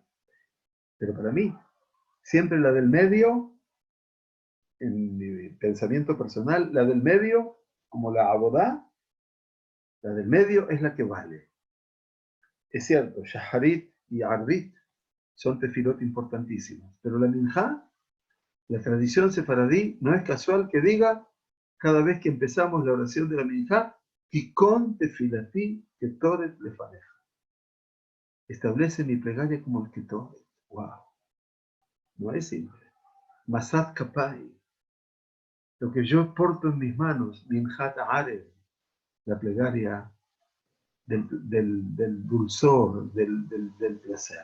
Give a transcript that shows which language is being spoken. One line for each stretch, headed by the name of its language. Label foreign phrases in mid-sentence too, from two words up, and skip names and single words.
Spanish: Pero para mí, siempre la del medio, en mi pensamiento personal, la del medio, como la abodá, la del medio es la que vale. Es cierto, Shaharit y Arbit son tefilot importantísimos, pero la minjá, la tradición sefaradí, no es casual que diga, cada vez que empezamos la oración de la minjá,
Hebrew: תיכון תפילתי קטורת לפניך.
Spanish: Establece mi plegaria como el ketoret. ¡Wow! No es simple.
Hebrew: משאת כפי.
Spanish: Lo que yo porto en mis manos,
Hebrew: מנחת ערב,
Spanish: la plegaria del dulzor, del placer.